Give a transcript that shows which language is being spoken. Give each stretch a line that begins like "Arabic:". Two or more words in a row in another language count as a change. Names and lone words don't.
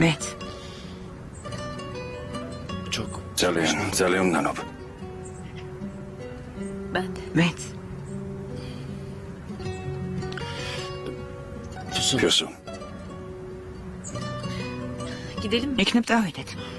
Georgian: მეც. ძალიან ნანობ.
Turkish: Ben de.
Georgian: მეც.
Turkish: Füsun. Gidelim mi?
Georgian: იქნებ წავიდეთ.